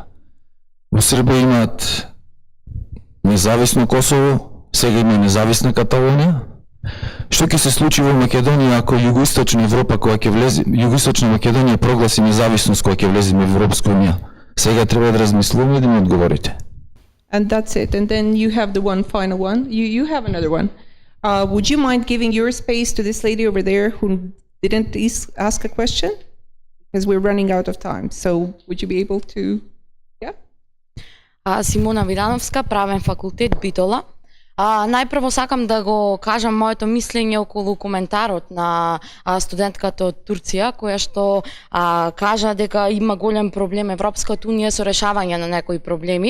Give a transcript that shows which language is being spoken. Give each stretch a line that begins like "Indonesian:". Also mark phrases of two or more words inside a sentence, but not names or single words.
Macedonian: Во Србија имаат независно Косово, сега има независна Каталонија. Што ќе се случи во Македонија ако југоисточна Европа која ќе влезе, југоисточна Македонија прогласи независност која ќе влеземе во Европска унија? Сега треба да размислуваме и да ми одговорите.
English: And that's it. And then you have the one final one. You have another one. Would you mind giving your space to this lady over there who didn't ask a question? Because we're running out of time. So would you be able to... Yeah?
Macedonian: Симона Видановска, правен факултет Битола. Најпрво сакам да го кажам моето мислење околу коментарот на студентката од Турција, која што кажа дека има голем проблем Европската унија со решавање на некои проблеми.